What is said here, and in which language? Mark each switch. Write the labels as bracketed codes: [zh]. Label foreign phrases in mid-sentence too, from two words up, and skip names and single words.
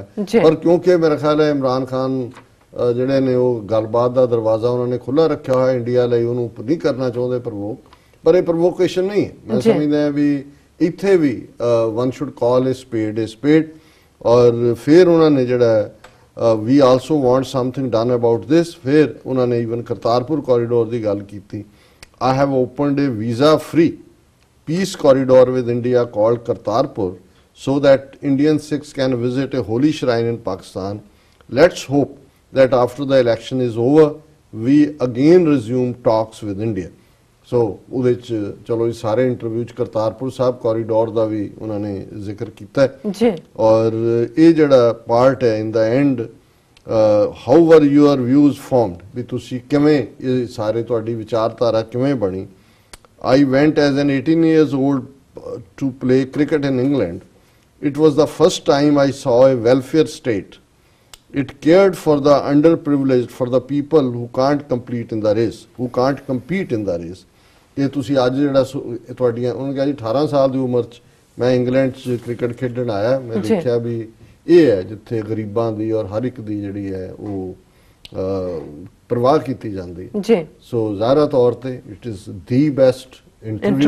[pa] ਪਰ ਕਿਉਂਕਿ ਮੇਰਾ ਖਿਆਲ ਹੈ ਇਮਰਾਨ ਖਾਨ ਜਿਹੜੇ ਨੇ ਉਹ ਗੱਲਬਾਤ ਦਾ ਦਰਵਾਜ਼ਾ ਉਹਨਾਂ ਨੇ ਖੁੱਲ੍ਹਾ ਰੱਖਿਆ ਹੋਇਆ ਇੰਡੀਆ ਲਈ, ਉਹਨੂੰ ਨਹੀਂ ਕਰਨਾ ਚਾਹੁੰਦੇ ਪ੍ਰਵੋਕ, ਪਰ ਇਹ ਪ੍ਰਵੋਕੇਸ਼ਨ ਨਹੀਂ ਹੈ। ਮੈਂ ਸਮਝਦਾ ਵੀ ਇੱਥੇ ਵੀ [en] one should call a spade a spade. [pa] ਔਰ ਫਿਰ ਉਹਨਾਂ ਨੇ ਜਿਹੜਾ ਵੀ [en] also want something done about this. [pa] ਫਿਰ ਉਹਨਾਂ ਨੇ ਈਵਨ ਕਰਤਾਰਪੁਰ ਕੋਰੀਡੋਰ ਦੀ ਗੱਲ ਕੀਤੀ। [en] I have opened a visa-free peace corridor with India called Kartarpur so that Indian Sikhs can visit a holy shrine in Pakistan. Let's hope that after the election is over, we again resume talks with India. So, [pa] ਉਹਦੇ 'ਚ ਚਲੋ ਇਹ ਸਾਰੇ ਇੰਟਰਵਿਊ 'ਚ ਕਰਤਾਰਪੁਰ ਸਾਹਿਬ ਕੋਰੀਡੋਰ ਦਾ ਵੀ ਉਹਨਾਂ ਨੇ ਜ਼ਿਕਰ ਕੀਤਾ ਹੈ। ਔਰ ਇਹ ਜਿਹੜਾ ਪਾਰਟ ਹੈ [en] in the end, how were your views formed, [pa] ਵੀ ਤੁਸੀਂ ਕਿਵੇਂ ਇਹ ਸਾਰੇ ਤੁਹਾਡੀ ਵਿਚਾਰਧਾਰਾ ਕਿਵੇਂ ਬਣੀ। [en] I went as an 18 years old to play cricket in England. It was the first time I saw a welfare state. It cared for the underprivileged, for the people who can't compete in the race, who can't compete in the race. [pa] ਇਹ ਤੁਸੀਂ ਅੱਜ ਜਿਹੜਾ ਤੁਹਾਡੀਆਂ, ਉਹਨੇ ਕਿਹਾ ਜੀ 18 ਸਾਲ ਦੀ ਉਮਰ 'ਚ ਮੈਂ ਇੰਗਲੈਂਡ 'ਚ ਕ੍ਰਿਕਟ ਖੇਡਣ ਆਇਆ, ਮੈਂ ਦੇਖਿਆ ਵੀ ਇਹ ਹੈ ਜਿੱਥੇ ਗਰੀਬਾਂ ਦੀ ਔਰ ਹਰ ਇੱਕ ਦੀ ਜਿਹੜੀ ਹੈ ਉਹ ਪਰਵਾਹ ਕੀਤੀ ਜਾਂਦੀ ਹੈ। ਜੀ [en] ਸੋ [pa] ਜ਼ਾਹਰਾ ਤੌਰ ਤੇ [en] it is the best interview,